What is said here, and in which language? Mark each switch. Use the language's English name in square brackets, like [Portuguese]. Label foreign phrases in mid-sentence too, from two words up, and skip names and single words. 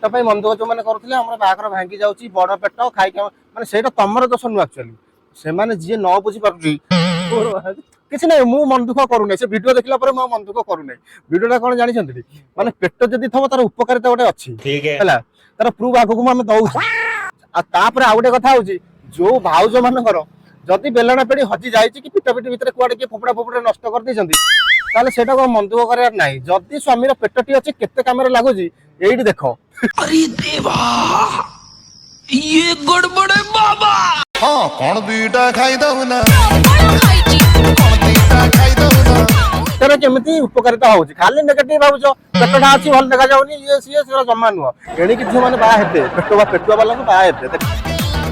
[Odia] ପାଇଁ ମନ ଦୁଃଖ ଯୋଉମାନେ କରୁଥିଲେ ଆମର ବାହାଘର ଭାଙ୍ଗି ଯାଉଛି ବଡ ପେଟ ଖାଇକି ମାନେ ସେଇଟା ତମର ଦୋଷ ନୁହଁ ଆକ୍ଚୁଆଲି ସେମାନେ ଯିଏ ନ ବୁଝି ପାରୁଛି କିଛି ନାହିଁ ମୁଁ ମନ ଦୁଃଖ କରୁନାହିଁ ସେ ଭିଡିଓ ଦେଖିଲା ପରେ ମୁଁ ମନ ଦୁଃଖ କରୁନାହିଁ ଭିଡିଓଟା କଣ ଜାଣିଛନ୍ତି ମାନେ ପେଟ ଯଦି ଥବ ତାର ଉପକାରିତା ଗୋଟେ ଅଛି ହେଲା ତାର ପ୍ରୁଫ୍ ଆଗକୁ ମୁଁ ଆମେ ଦଉଛୁ ଆଉ ତାପରେ ଆଉ ଗୋଟେ କଥା ହଉଛି ଯୋଉ ଭାଉଜ ମାନଙ୍କର ଯଦି ବେଲଣା ପେଡି ହଜି ଯାଇଛି କି ପିଟା ପିଟି ଭିତରେ କୁଆଡେ କିଏ ଫୋପଡା ଫୋପଡା ନଷ୍ଟ କରିଦେଇଛନ୍ତି ତାହେଲେ ସେଇଟା କଣ ମନ ଦୁଃଖ କରିବାର ନାହିଁ ଯଦି ସ୍ୱାମୀର ପେଟଟି ଅଛି କେତେ କାମରେ ଲାଗୁଛି ଏଇଠି ଦେଖ [Hindi] अरे देवा ये गड़बड़ है बाबा हाँ कौन दीटा खाई दउना [Odia] ସେଟା କେମିତି ଉପକାରିତା ହଉଛି ଖାଲି ନେଗେଟିଭ ଭାବୁଛ ପେଟଟା ଅଛି ଭଲ ଦେଖାଯାଉନି ଇଏ ସିଏ ସେଟା ଜମା ନୁହଁ ଏଣିକି ଝିଅ ମାନେ ବାହା ହେବେ ପେଟୁଆ ବାଲାଙ୍କୁ ବାହା ହେବେ